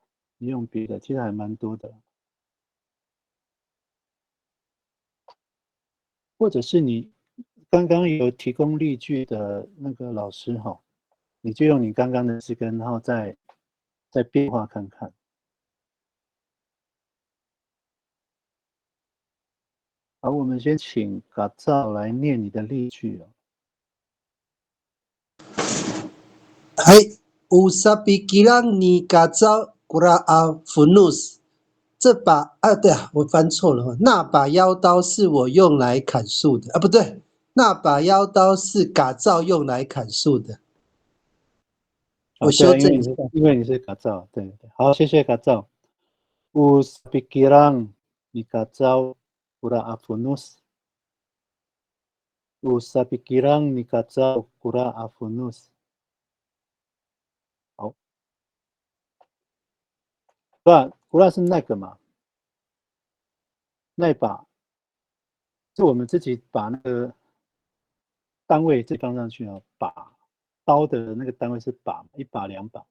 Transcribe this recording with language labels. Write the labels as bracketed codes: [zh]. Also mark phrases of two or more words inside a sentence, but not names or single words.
[zh] 你用别的，其实还蛮多的。或者是你刚刚有提供例句的那个老师哈，你就用你刚刚的字根，然后再变化看看。好，我们先请嘎造来念你的例句哦。 [bnn] Hai usapikiran ni kacau kura funus。 [zh] 这把对啊，我翻错了。那把妖刀是我用来砍树的啊，不对，那把妖刀是嘎造用来砍树的。我修正一下，因为你是嘎造，对对。好，谢谢嘎造。 [bnn] Usapikiran ni kacau kura funus。 Usapikiran ni kacau kura funus。 [zh] 好，古拉是那个嘛？那把是我们自己把那个单位自己放上去啊，把刀的那个单位是把，一把两把。